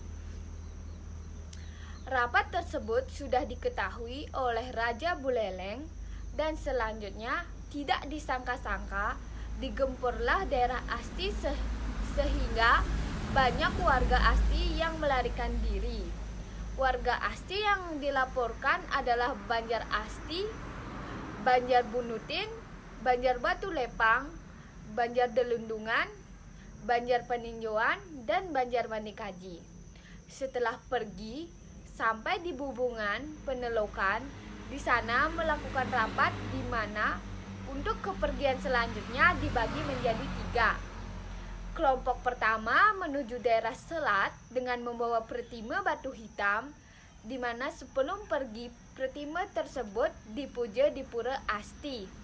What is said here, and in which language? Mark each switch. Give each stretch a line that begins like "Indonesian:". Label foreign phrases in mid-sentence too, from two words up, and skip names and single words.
Indonesian: Rapat tersebut sudah diketahui oleh Raja Buleleng, dan selanjutnya tidak disangka-sangka digempurlah daerah Asti sehingga banyak warga Asti yang melarikan diri. Warga Asti yang dilaporkan adalah Banjar Asti, Banjar Bunutin, Banjar Batu Lepang, Banjar Delundungan, Banjar Peninjauan, dan Banjar Mandikaji. Setelah pergi sampai di Bubungan Penelokan, di sana melakukan rapat di mana untuk kepergian selanjutnya dibagi menjadi 3. Kelompok pertama menuju daerah Selat dengan membawa Pretima Batu Hitam, di mana sebelum pergi Pretima tersebut dipuja di Pura Asti.